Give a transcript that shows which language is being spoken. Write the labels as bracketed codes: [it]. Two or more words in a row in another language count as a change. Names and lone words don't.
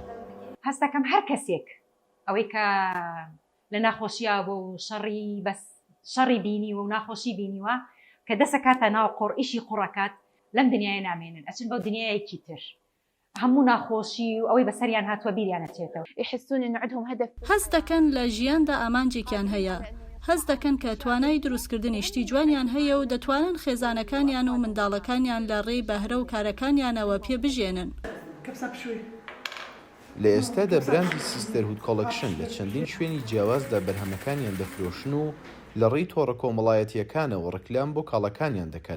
[ckb] هەستەکەم هەر کەسێک ئەوەی کە لە ناخۆشییا بۆ شەڕی بەس شەڕی بینی و ناخۆشی بینیوە کە دەسەکاتە ناو قۆڕ ئیشی قوڕەکات لەم دنیای نامێنن ئەچن بەو دنیایەکی تر هەموو ناخۆشی و ئەوەی بەسەریان هاتووە بیریانە چێتەوە. [ar] يحسون إنه عندهم هدف. [ckb] هەست دەکەن لە ژیاندا ئامانجێکیان هەیە، هەست دەکەن کە توانای دروستکردنی شتی جوانیان هەیە و دەتوانن خێزانەکانیان و منداڵەکانیان لە ڕێی بەهرە و کارەکانیانەوە پێ بژێنن. لە ئێستادا براندی سیستەرهود کۆڵەکشن لە چەندین شوێنی جیاوازدا بەرهەمەکانیان دەفرۆشن و لە ڕێی تۆڕە کۆمەڵایەتیەکانەوە ڕکلام بۆ کاڵەکانیان دەکەن.